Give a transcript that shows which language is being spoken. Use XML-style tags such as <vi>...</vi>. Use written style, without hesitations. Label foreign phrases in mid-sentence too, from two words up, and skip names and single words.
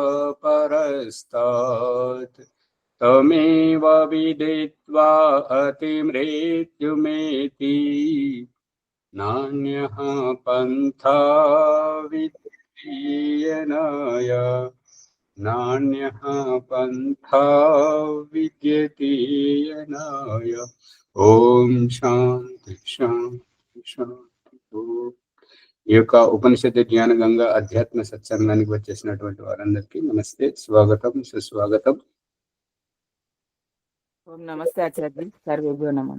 <sa>परस्तात् तमेव विदित्वा अतिमृत्युमेति नान्यः पन्था विद्येयनाय नान्यः पन्था विद्यते यनाय। ఓం శాంతి శాంతి శాంతి ఓం.</sa> <te>ఈ యొక్క ఉపనిషత్తు జ్ఞాన గంగ అధ్యాత్మ సత్సంగానికి వచ్చేసినటువంటి వారందరికీ నమస్తే, స్వాగతం, సుస్వాగతం.</te> <sa>నమస్తే ఆచార్య. సర్వేభ్యో నమః.</sa>